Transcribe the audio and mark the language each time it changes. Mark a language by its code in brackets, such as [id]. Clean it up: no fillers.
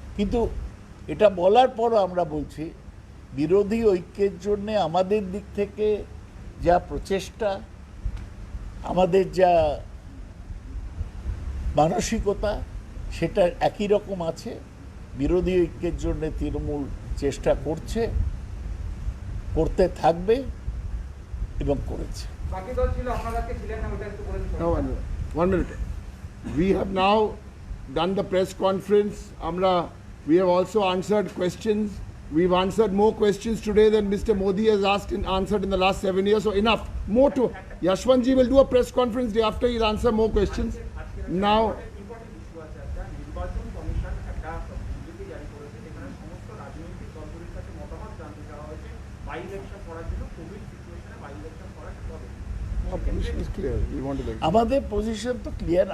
[bn] কিন্তু এটা বলার পরও আমরা বলছি, বিরোধী ঐক্যের জন্য আমাদের দিক থেকে যা প্রচেষ্টা, আমাদের যা মানসিকতা, সেটা একই রকম আছে। বিরোধী ঐক্যের জন্য তৃণমূল চেষ্টা করছে, করতে থাকবে এবং করেছে। বাকি দল ছিল, আপনারা কে ছিলেন না, ওটা একটু বলে দিন। [en] No, one minute. We have now done the press conference. [bn] Amra, [en] we have also answered questions. We've answered more questions today than Mr. Modi has asked and answered in the last 7 years. So enough. More to Yashwantji will do a press conference day after he'll answer more questions. Now, [bn] important issue আছে একটা, নির্বাচন commission একটা বিবৃতি জারি করেছে যেখানে সমস্ত রাজনৈতিক দলগুলির কাছে মতামত জানতে চাওয়া হয়েছে বাই ইলেকশন করার জন্য, কোভিড সিচুয়েশনে বাই ইলেকশন করা কি হবে। [en] our position is clear. We want to [bn] আমাদের পজিশন তো ক্লিয়ার।